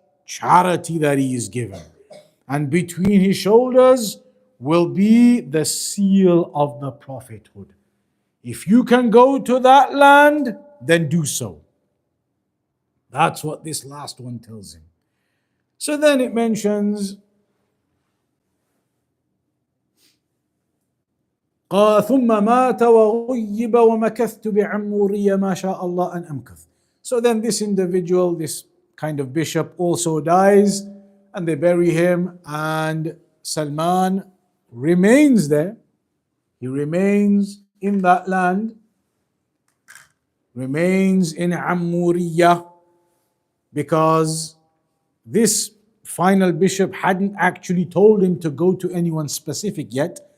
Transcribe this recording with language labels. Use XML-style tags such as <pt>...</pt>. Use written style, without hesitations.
<en>charity that he is given. And between his shoulders will be the seal of the prophethood. If you can go to that land, then do so. That's what this last one tells him. So then it mentions</en> <ar>قال ثم مات وغيب ومكثت بعمورية ما شاء الله أن أمكث.</ar> <en>So then this individual, this kind of bishop, also dies, and they bury him, and Salman remains there. He remains in that land, remains in Ammuriyah, because this final bishop hadn't actually told him to go to anyone specific yet.</en>